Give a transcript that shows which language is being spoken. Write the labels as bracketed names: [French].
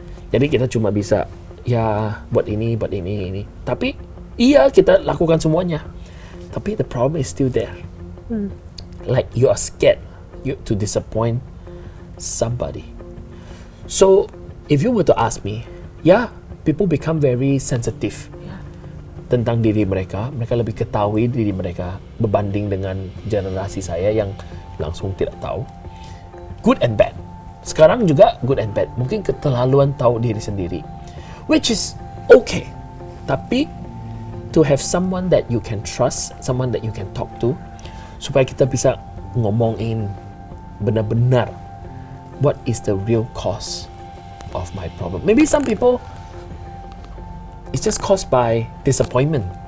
[Indonesian] Jadi kita cuma bisa buat ini. Tapi iya kita lakukan semuanya. [English] Tapi the problem is still there. Like you are scared to disappoint somebody. So if you were to ask me, people become very sensitive [Indonesian] tentang diri mereka. Mereka lebih ketahui diri mereka berbanding dengan generasi saya yang langsung tidak tahu. [English] Good and bad. [Indonesian] Sekarang juga [English] good and bad. [Indonesian] Mungkin keterlaluan tahu diri sendiri, [English] which is okay. Tapi to have someone that you can trust, someone that you can talk to, [Indonesian] supaya kita bisa ngomongin benar-benar [English] what is the real cause of my problem. Maybe some people it's just caused by disappointment.